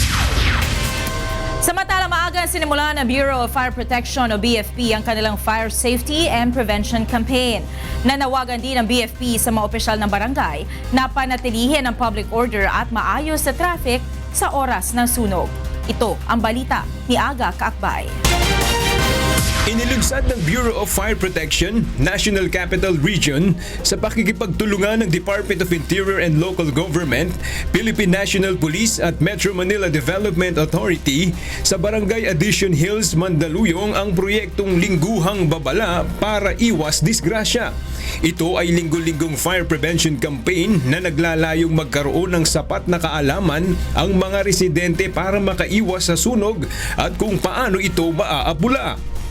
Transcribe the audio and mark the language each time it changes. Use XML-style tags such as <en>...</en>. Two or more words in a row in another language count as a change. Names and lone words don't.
<tl>Samantala, maaga sinimula ng Bureau of Fire Protection o BFP ang kanilang Fire Safety and Prevention Campaign. Nanawagan din ng BFP sa mga opisyal ng barangay na panatilihin ang</tl> <en>public order</en> <tl>at maayos sa traffic sa oras ng sunog. Ito ang balita ni Aga Kaakbay. Inilunsad ng Bureau of Fire Protection, National Capital Region sa pakikipagtulungan ng Department of Interior and Local Government, Philippine National Police at Metro Manila Development Authority sa Barangay Addition Hills, Mandaluyong ang proyektong Lingguhang Babala para iwas disgrasya. Ito ay linggo-linggong</tl> <en>fire prevention campaign</en> <tl>na naglalayong magkaroon ng sapat na kaalaman ang mga residente para makaiwas sa sunog at kung paano ito maaabula.</tl>